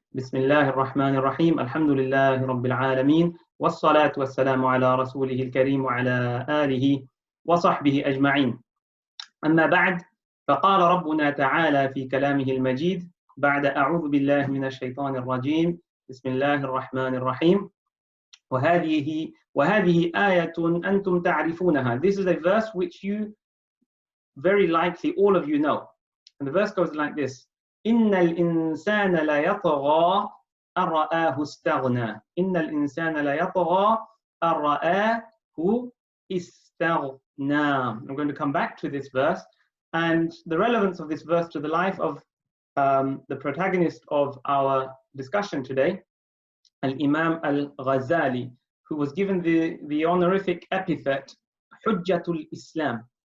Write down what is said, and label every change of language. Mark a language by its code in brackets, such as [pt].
[ar] بسم الله الرحمن الرحيم. الحمد لله رب العالمين، والصلاة والسلام على رسوله الكريم وعلى آله وصحبه أجمعين. أما بعد، فقال ربنا تعالى في كلامه المجيد بعد أعوذ بالله من الشيطان الرجيم بسم الله الرحمن الرحيم. وهذه آية أنتم تعرفونها. [en] This is a verse which you very likely all of you know. And the verse goes like this: [ar] إن الإنسان لا يطغى أن رآه استغنى. إن الإنسان لا يطغى أن رآه استغنى. [en] I'm going to come back to this verse and the relevance of this verse to the life of the protagonist of our discussion today, Al-Imam Al-Ghazali, who was given the honorific epithet Hujjatul Islam.